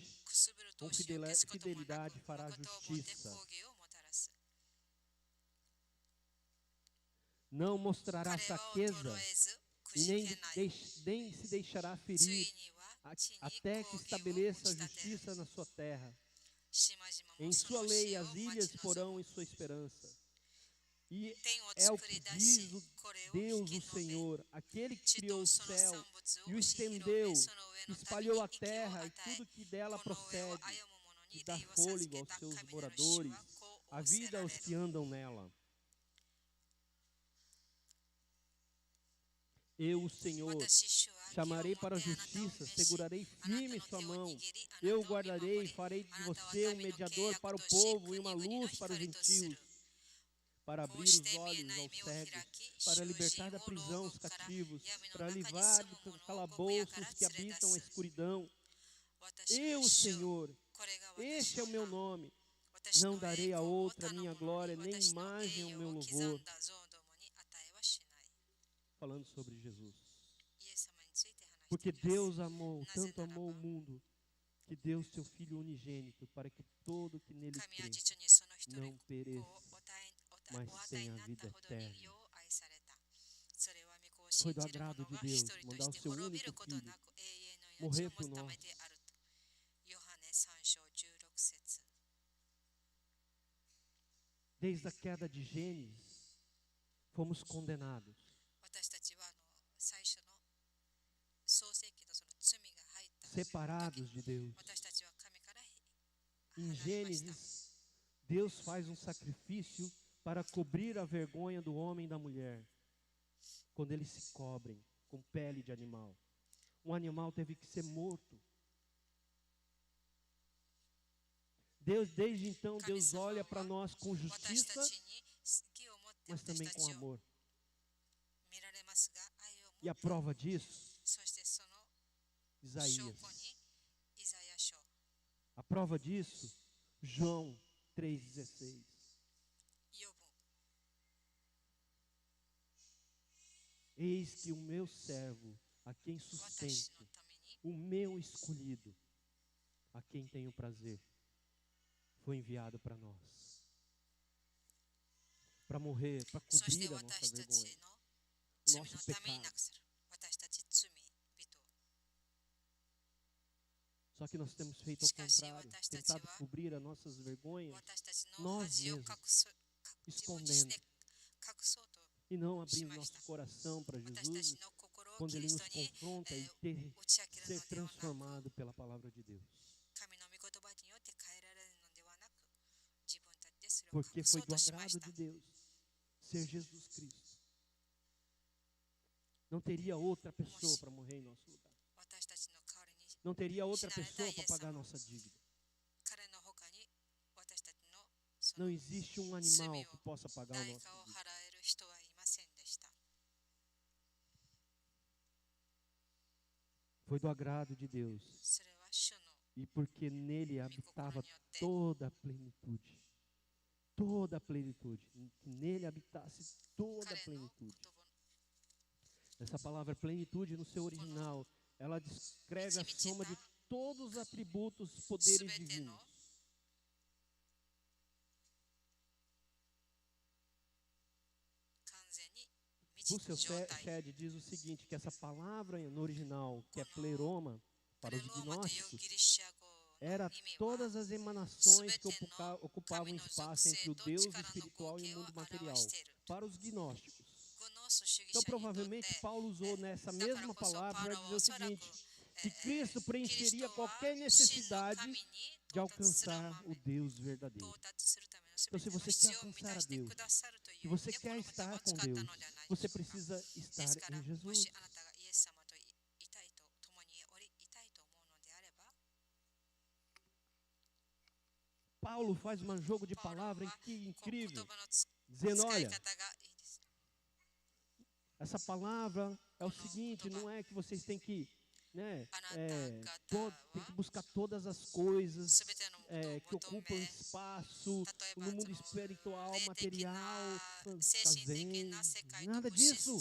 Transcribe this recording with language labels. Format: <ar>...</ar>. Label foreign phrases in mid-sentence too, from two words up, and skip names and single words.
<ja>くすぶる闘志を消すこともなく、</ja> <pt>fidelidade fará</pt> <ja>誠をもって</ja> <pt>justiça.</pt> <ja>抗議をもたらす。</ja> <pt>Não mostrará</pt> <ja>彼は</ja> <pt>fraqueza,</pt> <ja>衰えず、く</ja> <pt>e</pt> <ja>じ</ja> <pt>nem,</pt> <ja>けない。</ja> <pt>nem se deixará</pt> <ja>つい</ja> <pt>ferir,</pt> <ja>には地に</ja> <pt>até que</pt> <ja>抗議を</ja> <pt>estabeleça</pt> <ja>打</ja> <pt>a</pt> <ja>ち立てる。</ja> <pt>justiça na sua terra.</pt> <ja>島々</ja> <pt>Em</pt> <ja>もそ</ja> <pt>sua</pt> <ja>の</ja> <pt>lei</pt> <ja>死を</ja> <pt>as</pt> <ja>待</ja> <pt>ilhas</pt> <ja>ち望</ja> <pt>porão</pt> <ja>む。</ja> <pt>em sua esperança. E</pt> <ja>天を</ja> <pt>é o</pt> <ja>作り</ja> <pt>que</pt> <ja>出し</ja> <pt>diz o</pt> <ja>これを</ja> <pt>Deus,</pt> <ja>引き</ja> <pt>o</pt> <ja>述べ</ja> <pt>Senhor, aquele que</pt> <ja>地</ja> <pt>criou</pt> <ja>と</ja> <pt>o</pt> <ja>その</ja> <pt>céu</pt> <ja>産物</ja> <pt>e o</pt> <ja>を押し広</ja> <pt>estendeu,</pt> <ja>め、その上の民</ja> <pt>espalhou</pt> <ja>に</ja> <pt>a</pt> <ja>息を</ja> <pt>terra</pt> <ja>与</ja> <pt>e</pt> <ja>え、</ja> <pt>tudo que dela</pt> <ja>この上を</ja> <pt>procede,</pt> <ja>歩む者</ja> <pt>e</pt> <ja>に</ja> <pt>dá</pt> <ja>霊を授</ja> <pt>fôlego</pt> <ja>け</ja> <pt>aos</pt> <ja>た</ja> <pt>seus</pt> <ja>神なる主</ja> <pt>moradores,</pt> <ja>はこう</ja> <pt>a</pt> <ja>仰せ</ja> <pt>vida</pt> <ja>られ</ja> <pt>aos</pt> <ja>る。</ja> <pt>que andam nela. Eu, o Senhor,</pt> <ja>私主は義をも</ja> <pt>chamarei</pt> <ja>って</ja> <pt>para a</pt> <ja>あなたを</ja> <pt>justiça,</pt> <ja>召し、</ja> <pt>segurarei</pt> <ja>あなた</ja> <pt>firme</pt> <ja>の</ja> <pt>sua</pt> <ja>手を</ja> <pt>mão.</pt> <ja>握り、あ</ja> <pt>Eu</pt> <ja>なたを見</ja> <pt>guardarei</pt> <ja>守</ja> <pt>e</pt> <ja>り、</ja> <pt>farei de</pt> <ja>あなたは</ja> <pt>você um</pt> <ja>民の契</ja> <pt>mediador</pt> <ja>約</ja> <pt>para o</pt> <ja>とし、</ja> <pt>povo e</pt> <ja>国</ja> <pt>uma</pt> <ja>々の</ja> <pt>luz para os</pt> <ja>光とす</ja> <pt>gentios,</pt> <ja>る。</ja> <pt>para</pt> <ja>こう</ja> <pt>abrir</pt> <ja>し</ja> <pt>os</pt> <ja>て見え</ja> <pt>olhos</pt> <ja>ない</ja> <pt>aos</pt> <ja>目を開</ja> <pt>cegos,</pt> <ja>き、</ja> <pt>para</pt> <ja>囚</ja> <pt>libertar</pt> <ja>人</ja> <pt>da</pt> <ja>を牢</ja> <pt>prisão</pt> <ja>獄</ja> <pt>os</pt> <ja>から、</ja> <pt>cativos,</pt> <ja>闇の</ja> <pt>para</pt> <ja>中に</ja> <pt>livrar</pt> <ja>住</ja> <pt>do</pt> <ja>む者を獄屋</ja> <pt>calabouço</pt> <ja>から</ja> <pt>os que</pt> <ja>連れ出</ja> <pt>habitam a</pt> <ja>す。</ja> <pt>escuridão.</pt> <ja>私</ja> <pt>Eu,</pt> <ja>は</ja> <pt>o</pt> <ja>主、</ja> <pt>Senhor,</pt> <ja>これが</ja> <pt>este é</pt> <ja>私</ja> <pt>o</pt> <ja>の</ja> <pt>meu</pt> <ja>名。</ja> <pt>nome.</pt> <ja>私の</ja> <pt>Não</pt> <ja>栄</ja> <pt>darei</pt> <ja>光</ja> <pt>a</pt> <ja>を</ja> <pt>outra</pt> <ja>他の</ja> <pt>minha</pt> <ja>者</ja> <pt>glória,</pt> <ja>に</ja> <pt>nem</pt> <ja>私の</ja> <pt>imagem</pt> <ja>栄</ja> <pt>ao</pt> <ja>誉</ja> <pt>meu</pt> <ja>を刻</ja> <pt>louvor.</pt> <ja>んだ像どもに与えはしない。</ja> <pt>Falando sobre Jesus.</pt> <ja>イエス様について話して</ja> <pt>Porque</pt> <ja>います。</ja> <pt>Deus amou, Mas tanto ainda amou o não. mundo, que deu seu Filho unigênito, para que todo que nele</pt> <ja>神は</ja> <pt>crê</pt> <ja>実にその一人</ja> <pt>não</pt> <ja>子</ja> <pt>pereça,</pt> <ja>をお与</ja> <pt>mas</pt> <ja>えに</ja> <pt>tenha</pt> <ja>な</ja> <pt>a</pt> <ja>った</ja> <pt>vida</pt> <ja>ほどに</ja> <pt>eterna.</pt> <ja>よう愛された。それは御子を</ja> <pt>Foi</pt> <ja>信</ja> <pt>do</pt> <ja>じる</ja> <pt>agrado</pt> <ja>者</ja> <pt>de</pt> <ja>が一</ja> <pt>Deus</pt> <ja>人と</ja> <pt>mandar o</pt> <ja>して</ja> <pt>seu</pt> <ja>滅び</ja> <pt>único</pt> <ja>ること</ja> <pt>filho</pt> <ja>なく永遠の命</ja> <pt>morrer</pt> <ja>を</ja> <pt>por</pt> <ja>持っため</ja> <pt>nós.</pt> <ja>であると。ヨハネ3章16節。</ja> <pt>Desde a queda de Gênesis, fomos condenados.</pt> <ja>私たちは最初の創世記のその罪が入った時</ja> <pt>Separados de Deus.</pt> <ja>私たちは神から</ja> <pt>Em</pt> <ja>離れました。</ja> <pt>Gênesis, Deus faz um sacrifício para cobrir a vergonha do homem e da mulher, quando eles se cobrem com pele de animal. Um animal teve que ser morto. Desde então, Deus olha para nós com</pt> <ja>私た</ja> <pt>justiça,</pt> <ja>ちに義を持って</ja> <pt>mas</pt> <ja>私</ja> <pt>também</pt> <ja>た</ja> <pt>com</pt> <ja>ちを</ja> <pt>amor.</pt> <ja>見られますが、愛を</ja> <pt>E</pt> <ja>持</ja> <pt>a</pt> <ja>って、</ja> <pt>prova disso,</pt> <ja>そしてその証</ja> <pt>Isaías.</pt> <ja>拠にイザヤ書、</ja> <pt>A prova disso, João 3,16.</pt> <ja>ヨブ、</ja> <pt>Eis que o meu servo, a quem</pt> <ja>私</ja> <pt>sustento,</pt> <ja>のために</ja> <pt>o meu escolhido, a quem tenho prazer, foi enviado para nós. Para morrer, para</pt> <ja>そして</ja> <pt>cobrir a nossa</pt> <ja>私たち</ja> <pt>vergonha,</pt> <ja>の</ja> <pt>o</pt> <ja>罪</ja> <pt>nosso</pt> <ja>のために</ja> <pt>pecado.</pt> <ja>なくする。私たち罪人。</ja> <pt>Só que nós temos feito ao contrário, tentado cobrir as nossas vergonhas</pt> <ja>私たちの</ja> <pt>nós</pt> <ja>恥を</ja> <pt>mesmos,</pt> <ja>自分自身で</ja> <pt>escondendo</pt> <ja>隠そうと</ja> <pt>e não abrindo nosso coração para</pt> <ja>私た</ja> <pt>Jesus</pt> <ja>ちの心を</ja> <pt>quando</pt> <ja>キ</ja> <pt>Ele</pt> <ja>リス</ja> <pt>nos</pt> <ja>トに</ja> <pt>confronta e</pt> <ja>打ち明ける</ja> <pt>ser</pt> <ja>のではなく、</ja> <pt>transformado pela palavra de Deus.</pt> <ja>神の御言葉によって変えられるのではなく、自分たちでそれを</ja> <pt>Porque</pt> <ja>隠そ</ja> <pt>foi</pt> <ja>う</ja> <pt>do</pt> <ja>としまし</ja> <pt>agrado</pt> <ja>た。</ja> <pt>de Deus ser Jesus Cristo. Não teria outra pessoa para morrer em nosso lugar.</pt> <ja>私たちの代わりに</ja> <pt>Não teria outra pessoa para pagar nossa dívida.</pt> <ja>彼の他に私たちのそ</ja> <pt>Não</pt> <ja>の</ja> <pt>existe um animal que possa pagar o</pt> <ja>代</ja> <pt>nosso</pt> <ja>価を</ja> <pt>dívida.</pt> <ja>払える人はいませんでした。</ja> <pt>Foi do agrado de Deus.</pt> <ja>それは主の</ja> <pt>E porque nele</pt> <ja>御心</ja> <pt>habitava</pt> <ja>によって</ja> <pt>toda a plenitude. Toda a plenitude. Que nele habitasse toda a</pt> <ja>彼の</ja> <pt>plenitude.</pt> <ja>言葉</ja> <pt>Essa palavra plenitude no seu original, ela descreve a soma de todos os atributos, poderes</pt> <ja>全ての</ja> <pt>divinos.</pt> <ja>完全に満</ja> <pt>O</pt> <ja>ちた</ja> <pt>seu</pt> <ja>状態。</ja> <pt>Sede diz o seguinte, que essa palavra no original, que é pleroma, para</pt> <ja>プレ</ja> <pt>os</pt> <ja>ローマという</ja> <pt>gnósticos,</pt> <ja>ギリシャ語の</ja> <pt>era</pt> <ja>意味は</ja> <pt>todas as emanações que ocupavam</pt> <ja>神の</ja> <pt>espaço</pt> <ja>属</ja> <pt>entre o</pt> <ja>性と</ja> <pt>Deus</pt> <ja>力の</ja> <pt>espiritual</pt> <ja>合</ja> <pt>e</pt> <ja>計</ja> <pt>o</pt> <ja>を</ja> <pt>mundo</pt> <ja>表</ja> <pt>material.</pt> <ja>している。</ja> <pt>Para os gnósticos.</pt> <ja>グノース主義</ja> <pt>Então,</pt> <ja>者にとって</ja> <pt>provavelmente, Paulo usou nessa</pt> <ja>だから</ja> <pt>mesma</pt> <ja>こそパ</ja> <pt>palavra</pt> <ja>ウ</ja> <pt>para</pt> <ja>ロは</ja> <pt>dizer</pt> <ja>お</ja> <pt>o</pt> <ja>そらく</ja> <pt>seguinte, que Cristo preencheria qualquer necessidade de alcançar o Deus verdadeiro. Então, se você quer alcançar a Deus, se você quer estar com Deus, você precisa estar em Jesus. Paulo faz um jogo de palavras incrível, dizendo, olha, essa palavra é o seguinte, não é que vocês têm que, tem que buscar todas as coisas que ocupam espaço no mundo espiritual, material, zen, nada disso.</pt>